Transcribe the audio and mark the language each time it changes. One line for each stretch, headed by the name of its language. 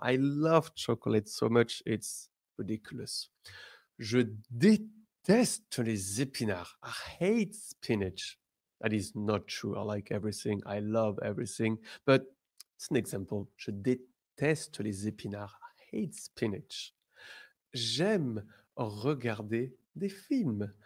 English: I love chocolate so much, it's ridiculous.
French: Je déteste les épinards.
English: I hate spinach. That is not true. I like everything. I love everything. But it's an example.
French: Je déteste les épinards.
English: I hate spinach.
French: J'aime regarder des films.